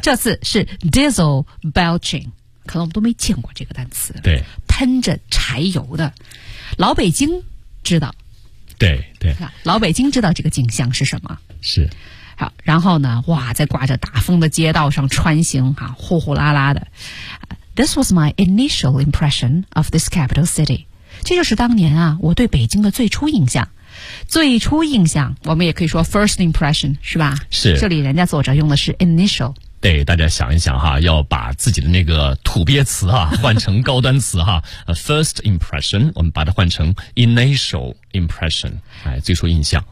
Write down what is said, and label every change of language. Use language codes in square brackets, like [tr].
[zh] 这次是 [en] diesel belching。 [zh] 可能我们都没见过这个单词，对，喷着柴油的，老北京知道，对对，老北京知道这个景象是什么？是，好，然后呢，哇，在刮着大风的街道上穿行，哈、啊，呼呼啦啦的。 [en] This was my initial impression of this capital city。 [zh] 这就是当年啊，我对北京的最初印象。最初印象，我们也可以说 [en] first impression， [zh] 是吧？是，这里人家作者用的是 initial。对，大家想一想哈，要把自己的那个土鳖词啊换成高端词哈 [en] first impression， [zh] 我们把它换成 [en] initial impression， [zh] 哎，最初印象。